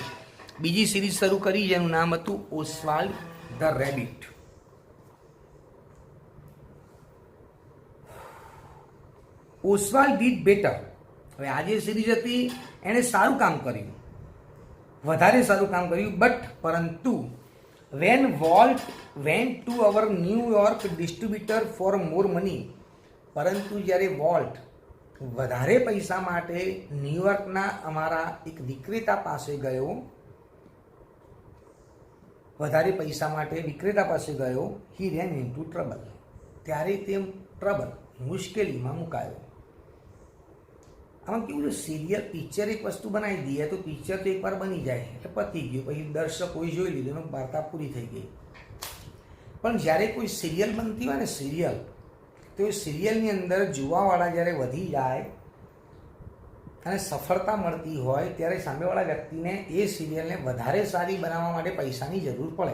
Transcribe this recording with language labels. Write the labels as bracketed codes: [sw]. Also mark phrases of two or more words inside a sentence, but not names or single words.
[gu] બીજી સિરીઝ શરૂ કરી જેનું નામ હતું ઓસ્વાલ્ડ ધ રેબિટ. [en] Oswald did better. [gu] હવે આ જે સિરીઝ હતી એણે સારું કામ કર્યું, વધારે સારું કામ કર્યું, પરંતુ [en] when Walt went to our New York distributor for more money, [gu] પરંતુ જ્યારે વોલ્ટ વધારે પૈસા માટે ન્યુયોર્કના અમારા એક વિક્રેતા પાસે ગયો, વધારે પૈસા માટે વિક્રેતા પાસે ગયો, [en] he ran into trouble. [gu] ત્યારે તે મુશ્કેલીમાં મુકાયો. આમાં કેવું છે, સિરિયલ પિક્ચર એક વસ્તુ બનાવી દઈએ તો પિક્ચર તો એકવાર બની જાય એટલે પતી ગયું, પછી દર્શકોએ જોઈ લીધું એનો વાર્તા પૂરી થઈ ગઈ. પણ જ્યારે કોઈ સિરિયલ બનતી હોય ને સિરિયલ, તો એ સિરિયલની અંદર જોવાવાળા જ્યારે વધી જાય અને સફળતા મળતી હોય ત્યારે સામેવાળા વ્યક્તિને એ સિરિયલને વધારે સારી બનાવવા માટે પૈસાની જરૂર પડે.